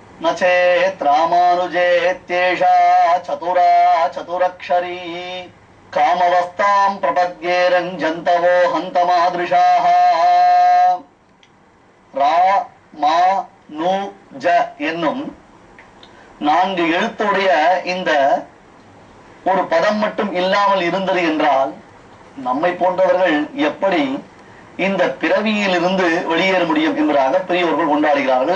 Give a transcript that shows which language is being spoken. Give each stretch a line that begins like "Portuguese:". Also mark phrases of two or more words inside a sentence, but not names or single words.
Sanskrit: चेत् रामानुजेत्येषा चतुरा चतुरक्षरी कामवस्थां प्रपद्ये रञ्जन्तवो हन्तमादृशाः
Tamil: ரா மா நு ஜ என்னும் 4 எழுத்துடைய இந்த ஒரு பதம் மட்டும் இல்லாமல் இருந்தது என்றால் நம்மை போன்றவர்கள் எப்படி இந்த பிறவியில் இருந்து வெளியேற முடியும் என்பதாக பெரியவர்கள் கொண்டாடுகிறார்கள்.